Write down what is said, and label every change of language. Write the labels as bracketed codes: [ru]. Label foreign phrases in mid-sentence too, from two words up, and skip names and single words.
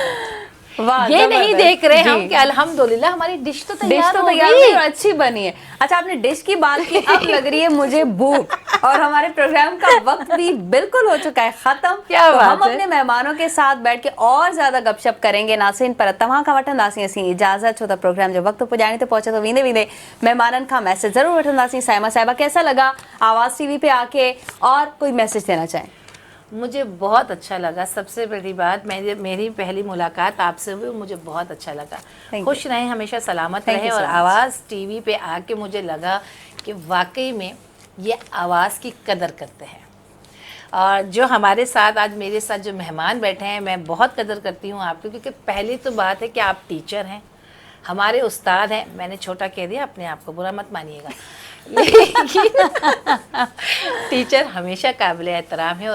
[hi] वाह, ये नहीं जबरदस्त। देख रहे जी। हम कि अल्हम्दुलिल्लाह हमारी डिश तो डिश तैयार तो हो तैयार गई। हुई और अच्छी बनी है। अच्छा, आपने डिश की बात की, अब लग रही है मुझे भूख, और हमारे प्रोग्राम का वक्त भी बिल्कुल हो चुका है खत्म। क्या तो बात हम है। अपने मेहमानों के साथ बैठ के और ज्यादा गपशप करेंगे [sd] नासिन, पर तव्हां खां वठंदासीं असीं इजाज़त, छो त प्रोग्राम जो वक्त पुॼाणे ते पहुचे तो वेंदे वेंदे मेहमाननि खां मैसेज ज़रूर वठंदासीं। [hi] साइमा साहिबा, कैसा लगा आवाज़ टीवी पे आके, और कोई मैसेज देना चाहें? मुझे बहुत अच्छा लगा। सबसे बड़ी बात, मेरी पहली मुलाकात आपसे हुई, मुझे बहुत अच्छा लगा। [en] Thank [hi] खुश रहें, हमेशा सलामत [en] Thank [hi] रहें। [en] you so [hi] और [en] much. [hi] आवाज़ टीवी पे आके मुझे लगा कि वाकई में ये आवाज़ की कदर करते हैं। और जो हमारे साथ आज मेरे साथ जो मेहमान बैठे हैं, मैं बहुत कदर करती हूँ आपकी, क्योंकि पहली तो बात है कि आप टीचर हैं, हमारे उस्ताद हैं। मैंने छोटा कह दिया, अपने आप को बुरा मत मानिएगा। टीचर हमेशा काबिल एहतराम है।